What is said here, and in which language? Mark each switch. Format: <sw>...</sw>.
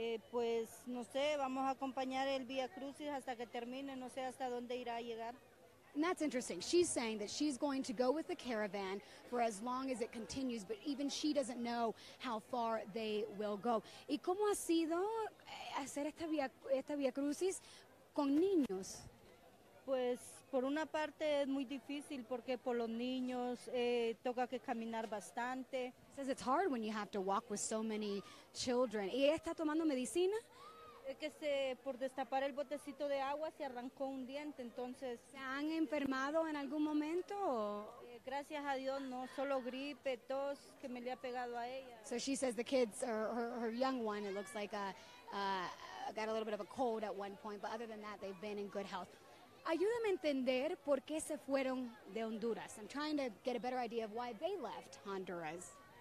<es>Pues no sé, vamos a acompañar el Vía Crucis hasta que termine, no sé hasta dónde irá a llegar.</es> <en>And that's interesting. She's saying that she's going to go with the caravan for as long as it continues, but even she doesn't know how far they will go.</en> <es>¿Y cómo ha sido hacer esta Vía Crucis con niños? Pues por una parte es muy difícil porque por los niños toca que caminar bastante.</es> <en>Says it's hard when you have to walk with so many children.</en> <es>¿Y ella está tomando medicina? Es que por destapar el botecito de agua se arrancó un diente, entonces... ¿Se han enfermado en algún momento? Gracias a Dios no, solo gripe, tos que me le ha pegado a ella.</es> <en>So she says the kids, her young one, it looks like got a little bit of a cold at one point, but other than that, they've been in good health.</en> <es>Ayúdame a entender por qué se fueron de Honduras.</es> <en>I'm trying to get a better idea of why they left Honduras.</en>